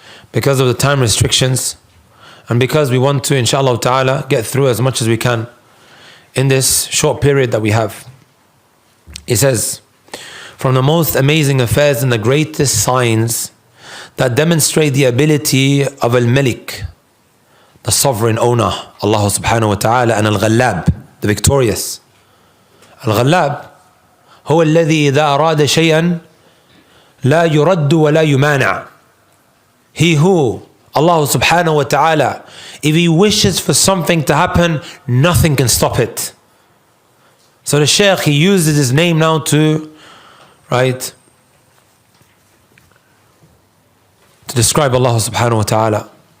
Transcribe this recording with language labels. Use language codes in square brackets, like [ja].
[en] Because of the time restrictions, and because we want to, inshallah ta'ala, get through as much as we can in this short period that we have. He says, from the most amazing affairs and the greatest signs that demonstrate the ability of Al-Malik, the sovereign owner, Allah subhanahu wa ta'ala, and Al-Ghallab, the victorious. [ar] Al-Ghallab هو الذي إذا أراد شيئا لا يرد ولا يمانع. [en] He who, Allah subhanahu wa ta'ala, if He wishes for something to happen, nothing can stop it. So the Shaykh, he uses his name now to, right, to describe Allah subhanahu wa ta'ala.